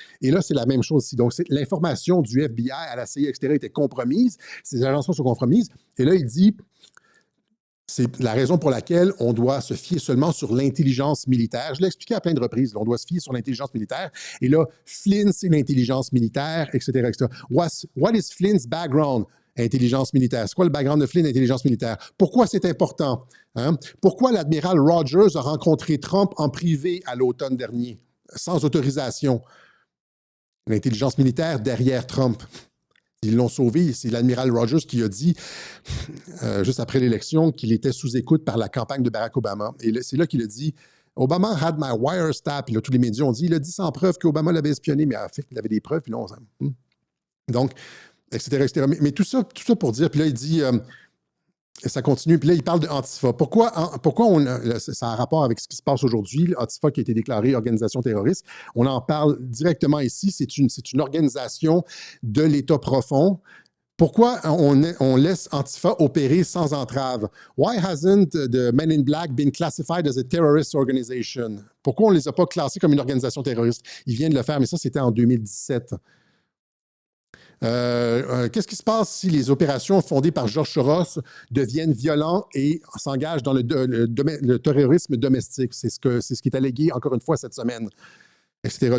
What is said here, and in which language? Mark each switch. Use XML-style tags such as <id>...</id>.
<fr>Et là, c'est la même chose ici. Donc, l'information du FBI à la CIA, etc., était compromise. Ces agences sont compromises. Et là, il dit, c'est la raison pour laquelle on doit se fier seulement sur l'intelligence militaire. Je l'ai expliqué à plein de reprises. Là, on doit se fier sur l'intelligence militaire. Et là, Flynn, c'est l'intelligence militaire, etc., etc.</fr> <en>What is Flynn's background?</en> <fr>Intelligence militaire. C'est quoi le background de Flynn, intelligence militaire? Pourquoi c'est important? Hein? Pourquoi l'admiral Rogers a rencontré Trump en privé à l'automne dernier, sans autorisation? L'intelligence militaire derrière Trump. Ils l'ont sauvé. C'est l'admiral Rogers qui a dit, juste après l'élection, qu'il était sous écoute par la campagne de Barack Obama. Et c'est là qu'il a dit,</fr> <en>Obama had my wires tapped.</en> <fr>Puis là, tous les médias ont dit, il a dit sans preuve qu'Obama l'avait espionné, mais en fait, il avait des preuves. Puis là, donc, etc., etc. Mais tout ça pour dire, puis là, il dit, ça continue, puis là, il parle de Antifa. Pourquoi ça a un rapport avec ce qui se passe aujourd'hui, Antifa qui a été déclarée organisation terroriste. On en parle directement ici. C'est une organisation de l'État profond. Pourquoi on laisse Antifa opérer sans entrave?</fr> <en>Why hasn't the Men in Black been classified as a terrorist organization?</en> <fr>Pourquoi on ne les a pas classés comme une organisation terroriste? Ils viennent de le faire, mais ça, c'était en 2017. Qu'est-ce qui se passe si les opérations fondées par George Soros deviennent violentes et s'engagent dans le terrorisme domestique? C'est ce qui est allégué, encore une fois, cette semaine, etc.</fr>